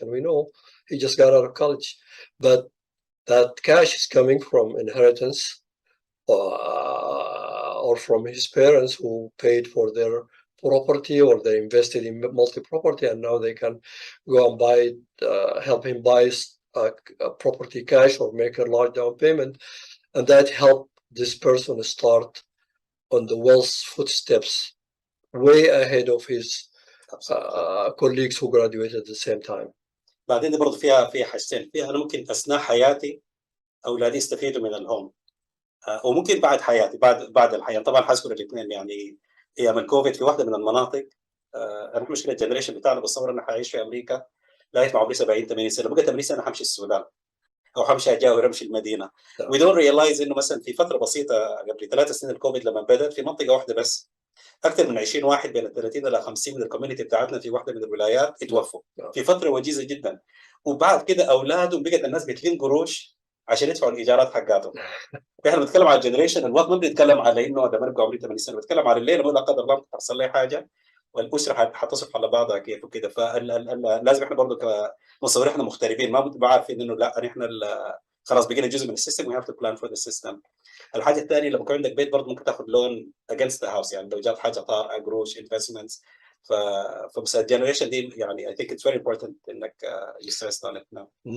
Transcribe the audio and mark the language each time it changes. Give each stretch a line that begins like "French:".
English: And we know he just got out of college. But that cash is coming from inheritance or from his parents who paid for their property or they invested in multi-property and now they can go and buy it, help him buy a property cash or make a large down payment. And that helped this person start on the wealth footsteps way ahead of his colleagues who graduated at the same time.
Arabic: بعدين دي برضه فيها حاجتين. فيها انا ممكن اثناء حياتي اولادي يستفيدوا من الهوم، وممكن بعد حياتي بعد الحياه. طبعا حذكر الاثنين يعني. ايام الكوفيد في واحده من المناطق، انا مشكله الجنريشن بتاعنا بتصور انه حيعيش في امريكا لغايه ما عمري 70 80 سنه، بقى 80 سنه حمشي السودان او حمشي اجاور امشي المدينه.
English: we don't realize
Arabic: انه مثلا في فتره بسيطه قبل 3 سنين الكوفيد لما بدات في منطقه واحده بس اكثر من 20 واحد بين ال 30 الى 50 من الكوميونتي بتاعتنا في واحده من الولايات اتوفوا في فتره وجيزه جدا. وبعد كده اولادهم بقت الناس بتلين قروش عشان يدفعوا الايجارات حقاتهم. احنا بنتكلم على الجنريشن الوقت، ما بنتكلم على انه ده بنبقى عمري 80 سنه، بنتكلم على الليله لا قدر الله تحصل لي حاجه والاسره حتصف على بعضها كيف وكده. فلازم احنا برضه كمصورين احنا مغتربين ما عارفين انه لا احنا خلاص بقينا جزء من السيستم.
English: We have to plan for the system.
Arabic: الحاجه الثانيه لما يكون عندك بيت برضه ممكن تاخذ
English: loan against the house,
Arabic: يعني لو جات حاجه طارئه قروش انفستمنتس. فبس الجنريشن دي يعني
English: I think it's very important
Arabic: انك
English: you stressed on it now.